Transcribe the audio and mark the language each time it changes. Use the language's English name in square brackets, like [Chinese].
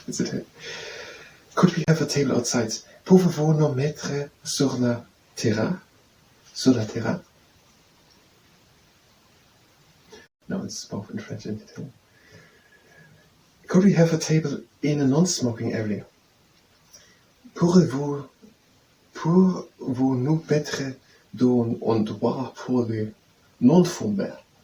[English] It's a Could we have a table outside? [French] Pouvez-vous nous mettre sur la terrasse? [English] No, it's both in French and Italian. Could we have a table in a non-smoking area? [French] Pouvez-vous nous mettre dans un endroit pour les non-fumeurs?